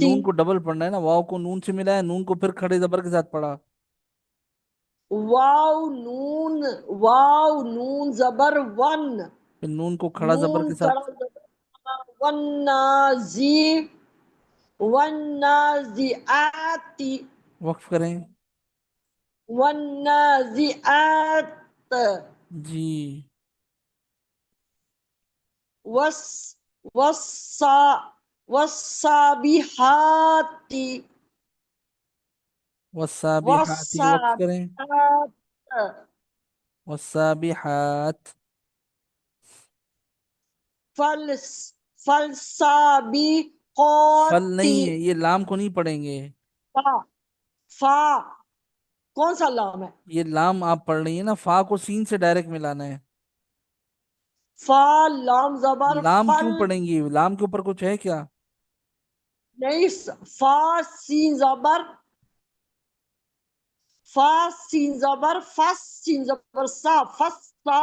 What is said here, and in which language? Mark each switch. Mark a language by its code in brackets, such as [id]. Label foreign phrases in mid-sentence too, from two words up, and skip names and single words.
[ur] نون کو ڈبل پڑھنا ہے نا، واو کو نون سے ملا ہے، نون کو پھر کھڑے زبر کے ساتھ پڑھا. واو نون، واو نون زبر ون، پھر نون کو کھڑا زبر نون کے کڑا ساتھ [ar] زبر والنازی والنازعات [ur] وقف کریں. [ar] والنازعات [ur] جی. [ar] والس والصا والصابحات [ur] والسابحات وقف کریں. [ar] والصابحات والسابحات. فلس فالسابقات [ur] فل نہیں ہے، یہ لام کو نہیں پڑھیں گے. فا فا کون سا لام ہے؟ یہ لام آپ پڑھ رہی ہیں نا، فا کو سین سے ڈائریکٹ ملانا ہے. فا لام زبر لام [ar] فل، [ur] کیوں پڑھیں گی؟ لام کے اوپر کچھ ہے کیا؟ نہیں فا سین زبر، فا سین زبر فس سین زبر سا فستا